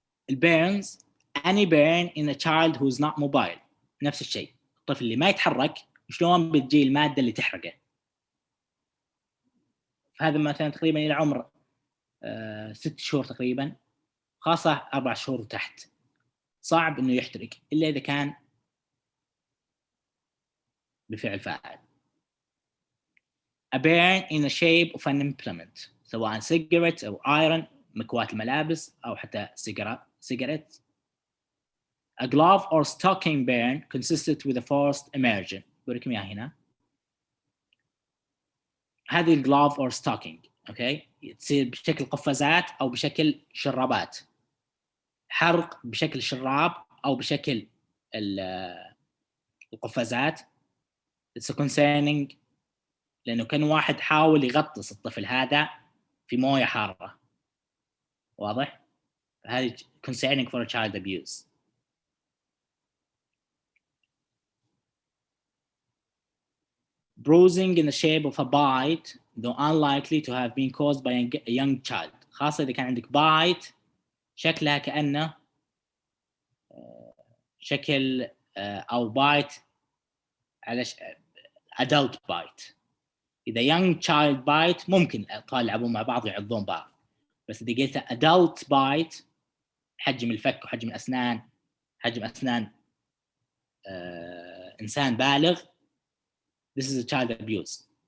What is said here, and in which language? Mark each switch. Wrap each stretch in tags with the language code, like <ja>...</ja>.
<ar>البيرنز</ar> <en>any burn in a child who is not mobile،</en> <ar>نفس الشيء الطفل اللي ما يتحرك شلون بتجي المادة اللي تحرقه، فهذا مثلا تقريبا إلى عمر 6 شهور تقريبا، خاصة 4 شهور وتحت صعب إنه يحترق إلا إذا كان بفعل فاعل.</ar> <en>a burn in the shape of an implement، سواء cigarette أو iron،</en> <ar>مكواة الملابس أو حتى</ar> <en>cigarette. a glove or stocking burn consisted with a forced immersion،</en> <ar>بوريكم إياها هنا، هذه الglove or stocking أوكي تصير بشكل قفازات أو بشكل شرابات، حرق بشكل شراب أو بشكل القفازات.</ar> <en>it's concerning</en> <ar>لأنه كان واحد حاول يغطس الطفل هذا في موية حارة، واضح؟ هذه</ar> <en>concerning for a child abuse. bruising in the shape of a bite though unlikely to have been caused by a young child،</en> <ar>خاصة إذا كان عندك</ar> <en>bite شكلها كأنه شكل أو bite على adult bite.</en> <ar>إذا young child bite ممكن الأطفال يلعبون مع بعض ويعضون بعض، بس إذا قلت adult bite حجم الفك وحجم الأسنان، حجم أسنان إنسان بالغ.</ar> <en>This is a child abuse.</en>